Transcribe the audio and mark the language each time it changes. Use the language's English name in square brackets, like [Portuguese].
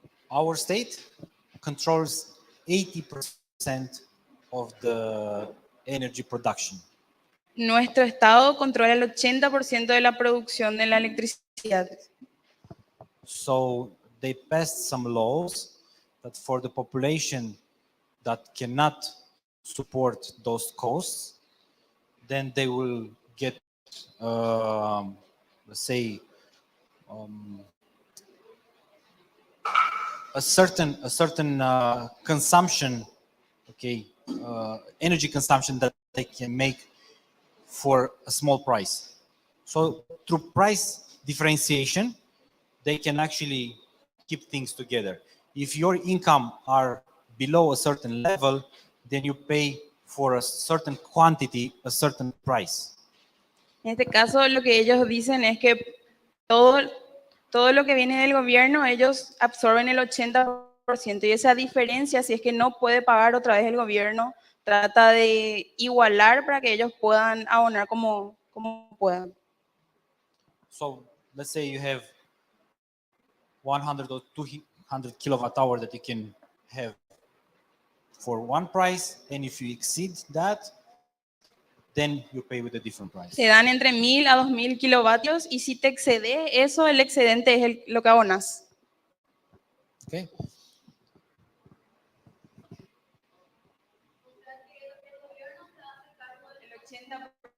[English] Our state controls 80% of the energy production. [Spanish] Nuestro estado controla el 80% de la producción de la electricidad. [English] So they passed some laws that for the population that cannot support those costs, then they will get, let's say, a certain consumption, okay, energy consumption that they can make for a small price. So through price differentiation, they can actually keep things together. If your income are below a certain level, then you pay for a certain quantity, a certain price. [Spanish] En este caso, lo que ellos dicen es que todo lo que viene del gobierno, ellos absorben el 80%. Y esa diferencia, si es que no puede pagar otra vez el gobierno, trata de igualar para que ellos puedan abonar como puedan. [English] So let's say you have 100 or 200 kilowatt hour that you can have for one price, and if you exceed that, then you pay with a different price. [Spanish] Se dan entre 1000 a 2000 kilovatios y si te excede eso, el excedente es lo que abonas. [English] Okay. 80%.